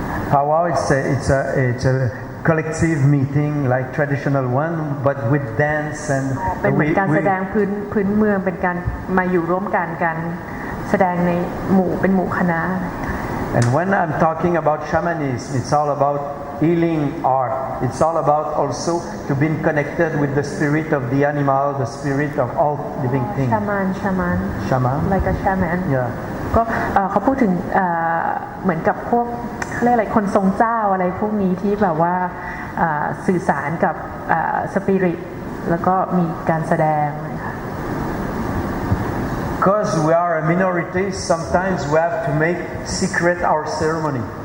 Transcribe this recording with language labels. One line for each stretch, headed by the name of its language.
English: Powwow, it's a collective meeting like traditional one, but with dance and
Thai: เป็นเหมือนการแสดงพื้นเมืองเป็นการมาอยู่ร่วมกันการแสดงในเป็นหมู่คณะ
English: And when I'm talking about shamanism, it's all about healing art. It's all about also to be connected with the spirit of the animal, the spirit of all living things. Shaman. Like a shaman. Yeah.
Thai: ก็เขาพูดถึงเหมือนกับพวกเรียกอะไรคนทรงเจ้าอะไรพวกนี้ที่แบบว่าสื่อสารกับสปิริตแล้วก็มีการแสดงนะคะ
English: Because we are a minority, sometimes we have to make secret our ceremony.